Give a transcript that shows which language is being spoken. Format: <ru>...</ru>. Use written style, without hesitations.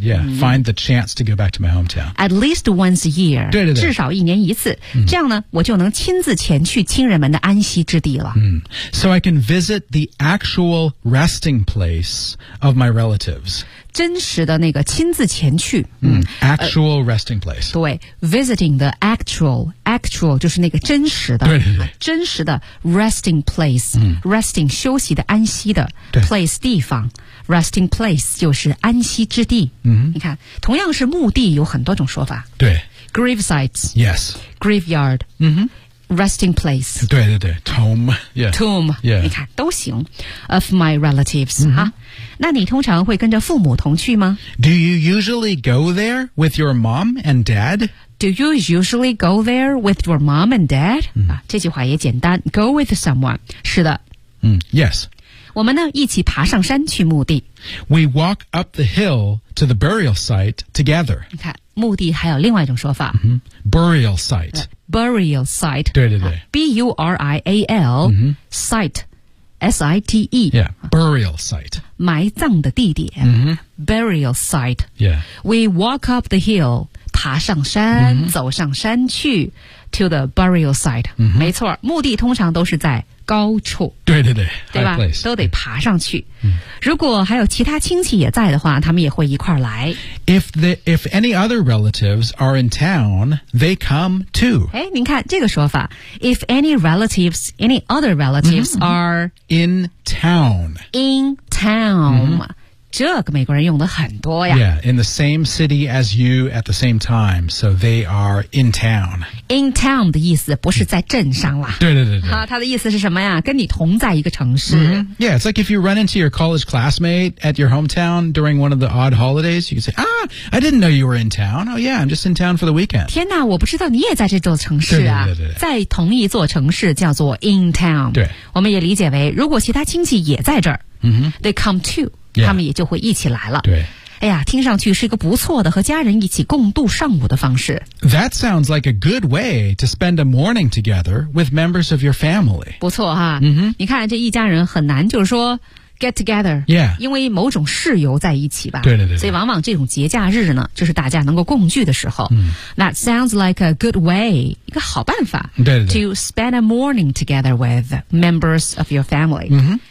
<en>Yeah, find the chance to go back to my hometown. At least once a year.</en> <zh>对对对，至少一年一次。这样呢，我就能亲自前去亲人们的安息之地了。</zh> <en>So I can visit the actual resting place of my relatives.</en> <zh>真实的那个亲自前去。</zh> <en>Actual resting place.</en> <zh>对 ，</zh> <en>visiting the actual</en> <zh>就是那个真实的，对对对，真实的</zh> <en>resting place。</en> <zh>Resting 休息的安息的 place 地方。</zh> <en>Resting place</en> <zh>就是安息之地。你看，同样是墓地，有很多种说法。对</zh> <en>，grave sites。 Yes。 Graveyard。 Resting place。</en> <zh>对对对 ，tomb。Yeah。</zh> <en>Tomb。 Yeah。</en> <zh>你看都行。</zh> <en>Of my relatives、</en> <zh>啊。那你通常会跟着父母同去吗</zh> <en>？Do you usually go there with your mom and dad？ Do you usually go there with your mom and dad？、</en> <zh>这句话也简单。</zh> <en>Go with someone。</en> <zh>是的。</zh> <en>Yes。</en> <zh>我们呢一起爬上山去墓地。</zh> <en>We walk up the hill to the burial site together。</en> <zh>你看，墓地还有另外一种说法。</zh> <en>Burial site。 Burial site。</en> <zh>对对对。</zh> <en>B-U-R-I-A-L site。 S-I-T-E. Yeah, burial site.</en> <zh>埋葬的地点。</zh> <en>Burial site. Yeah. We walk up the hill,</en> <zh>爬上山、走上山去</zh> <en>to the burial site.、</en> <zh>没错，墓地通常都是在高处。对对对，对吧？</zh> <en>High place.</en> <zh>都得爬上去。如果还有其他亲戚也在的话，他们也会一块来。</zh> <en>If any other relatives are in town, they come too.</en> <zh>哎，您看这个说法 ，</zh> <en>If any other relatives are in town, in town.、</en> <zh>这个美国人用的很多呀。</zh> <en>Yeah, in the same city as you at the same time, so they are in town.</en> <zh>In town 的意思不是在镇上啦。对对对对。他的意思是什么呀？跟你同在一个城市。</zh> <en>Yeah, it's like if you run into your college classmate at your hometown during one of the odd holidays, you can say, Ah, I didn't know you were in town. Oh yeah, I'm just in town for the weekend.</en> <zh>天哪，我不知道你也在这座城市啊。对对对对。在同一座城市叫做 in town。对。我们也理解为如果其他亲戚也在这儿、</zh> <en>they come too. Yeah.</en> <zh>他们也就会一起来了。对，哎呀，听上去是一个不错的和家人一起共度上午的方式。</zh> <en>That sounds like a good way to spend a morning together with members of your family.</en> <zh>不错哈，你看这一家人很难就是说 get together，</zh> <en>yeah，</en> <zh>因为某种事由在一起吧。对对 对， 对，所以往往这种节假日呢，就是大家能够共聚的时候。</zh> <en>That sounds like a good way，</en> <zh>一个好办法。对对对</zh> <en>，to spend a morning together with members of your family。</en>